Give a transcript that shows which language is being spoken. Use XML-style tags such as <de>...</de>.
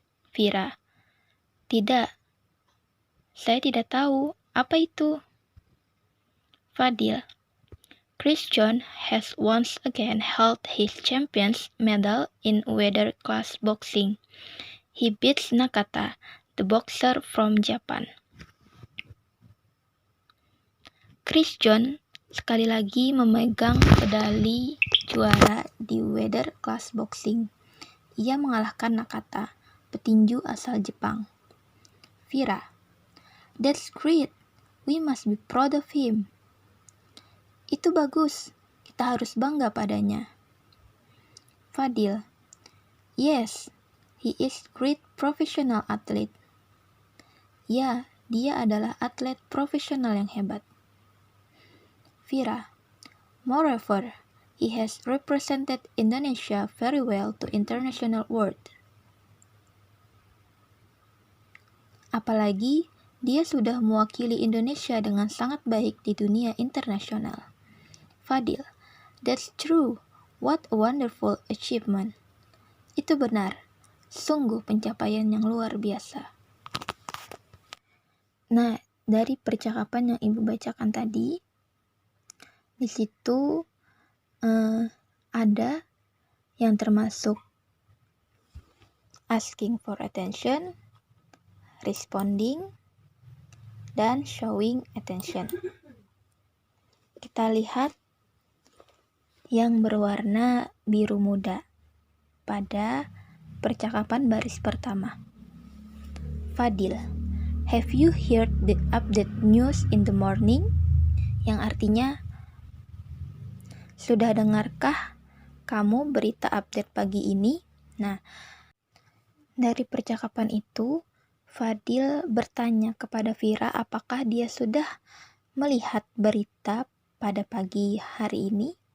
<id>Vira, tidak, saya tidak tahu. Apa itu?</id> <en>Fadil, Christian has once again held his champion's medal in weather class boxing. He beats Nakata, the boxer from Japan.</en> <id>Christian sekali lagi memegang medali juara di weather class boxing. Ia mengalahkan Nakata, petinju asal Jepang.</id> <en>Vira, that's great. We must be proud of him.</en> <id>Itu bagus. Kita harus bangga padanya.</id> <en>Fadil, yes, he is great professional athlete.</en> <id>Ya, dia adalah atlet profesional yang hebat.</id> <en>Vira, moreover, he has represented Indonesia very well to international world.</en> <id>Apalagi, dia sudah mewakili Indonesia dengan sangat baik di dunia internasional.</id> <en>Fadil, that's true. What a wonderful achievement.</en> <id>Itu benar. Sungguh pencapaian yang luar biasa. Nah, dari percakapan yang Ibu bacakan tadi, di situ ada yang termasuk asking for attention, responding, dan showing attention. Kita lihat yang berwarna biru muda pada percakapan baris pertama.</id> <en>Fadil, have you heard the update news in the morning?</en> <id>Yang artinya, sudah dengarkah kamu berita update pagi ini? Nah, dari percakapan itu, Fadil bertanya kepada Vira apakah dia sudah melihat berita pada pagi hari ini.</id>